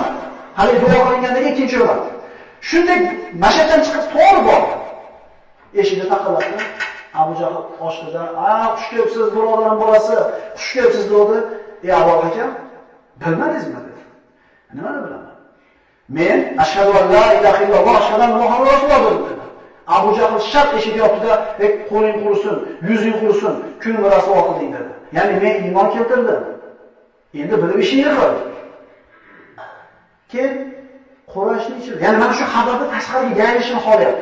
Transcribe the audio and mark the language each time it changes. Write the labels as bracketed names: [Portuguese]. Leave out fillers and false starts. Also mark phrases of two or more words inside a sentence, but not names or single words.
[Uzbek] Hali duo qilingandagi ikkinchi Umar. Shunday mashaqdan chiqib to'g'ri bordi. Eshikni taqillatdi. Abu Jahl ochdi-da, xush kelibsiz, birodarim bolasi, xush kelibsiz" dedi. "Ey Abu akam, bilmadingizmi?" dedi. "Nimani bilaman? Men [Arabic] أشهد أن لا إله إلا الله أشهد أن محمد رسول الله" [Uzbek] dedi. Abu Jahl shart eshikni yopdi-da, "Qo'ling qurisin, yuzing qurisin, kunim rasvo qilding" dedi. Ya'ni men iymon keltirdim. Endi bilib ishingni qil. Keyin Qurayshning ichida, ya'ni mana shu xabarni tashqariga yayilishini xohlayapti.